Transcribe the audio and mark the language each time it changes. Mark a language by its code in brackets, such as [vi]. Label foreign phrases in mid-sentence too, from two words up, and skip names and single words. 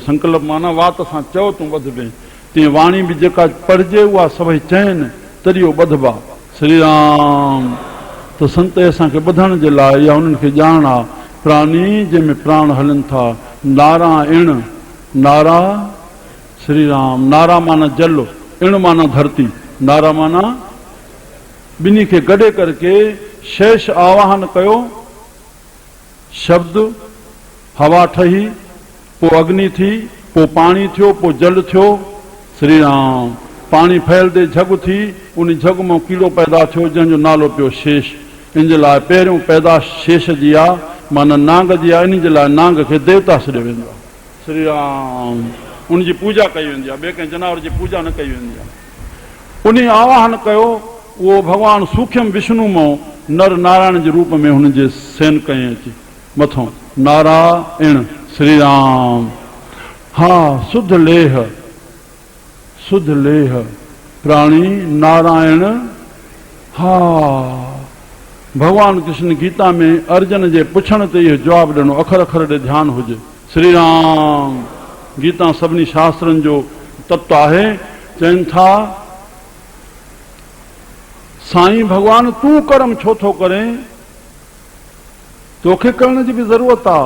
[sd] संकल्प माना वात सां चओ तूं ॿधबे, तीअं वाणी बि जेका पढ़िजे उहा सभई चइनि तॾहिं उहो ॿधबा। श्री राम। त संत असांखे ॿुधण जे लाइ या उन्हनि खे ॼाण आहे, प्राणी जंहिंमें प्राण हलनि था, नारायण, नारा श्री राम। नारा माना जल, इण माना धरती, नारा माना ॿिन्ही खे गॾे करके शेष आवाहन कयो। शब्द हवा ठही, पोइ अग्नि थी, पोइ पाणी थियो, पोइ जल थियो। श्री राम। पाणी फैलदे झग थी, उन झग मां कीड़ो पैदा थियो जंहिंजो नालो पियो शेष। इन जे लाइ पहिरियों पैदाश शेष जी आहे, माना नांग जी आहे। इन जे लाइ नांग खे देवता छॾियो वेंदो आहे। श्री राम। उनजी पूजा कई वेंदी आहे, ॿिए कंहिं जानवर जी पूजा न कई वेंदी आहे। उन आवाहन कयो, उहो भॻवानु सूक्ष्म विष्णु मां नर नारायण जे रूप में हुनजे सेन कयईं अची मथों, नारायण। श्री राम। हा, शुद्ध लेह, शुद्ध लेह, प्राणी नारायण। हा, भगवान कृष्ण गीता में अर्जुन जे पुछण ते इहो जवाबु ॾिनो, अखर अखर ॾे ध्यानु हुजे। श्री राम। गीता सभिनी शास्त्रनि जो तत्व आहे। चवनि था, साईं भगवान तूं कर्म छो थो करें, तोखे करण जी बि ज़रूरत आहे।